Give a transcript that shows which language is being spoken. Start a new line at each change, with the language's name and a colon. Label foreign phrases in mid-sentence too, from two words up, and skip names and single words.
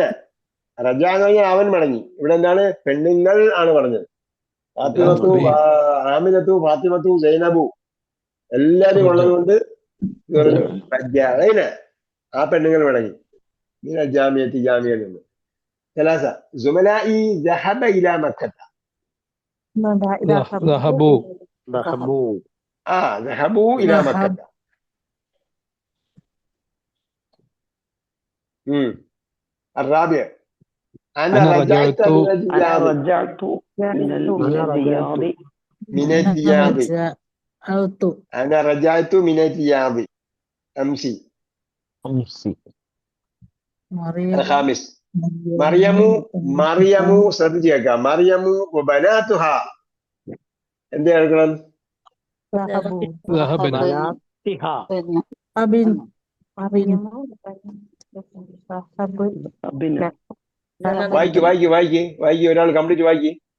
Malayalam: റജ എന്ന് പറഞ്ഞാൽ അവൻ മടങ്ങി. ഇവിടെ എന്താണ്? പെണ്ണുങ്ങൾ ആണ് പറഞ്ഞത്. ഫാത്തിമത്തു, ആമിനത്തു, ഫാത്തിമത്തു, സൈനബു എല്ലാരും ഉള്ളത് കൊണ്ട് റജഅന ആ പെണ്ണുങ്ങൾ മടങ്ങി. ജാമിയത്തി ജാമിയയിൽ നിന്ന്.
Arabic: ثلاث زملائي ذهب إلى مكة. ذهبوا إلى مكة. الرابع أنا رجعت من الرياض. أنا رجعت من الرياض أمسي. الخامس مريم ശ്രദ്ധിച്ചേക്ക. مريم وبناتها
Malayalam: എന്ത് എടുക്കണം? വായിക്ക് ഒരാൾ കംപ്ലീറ്റ് വായിക്ക്.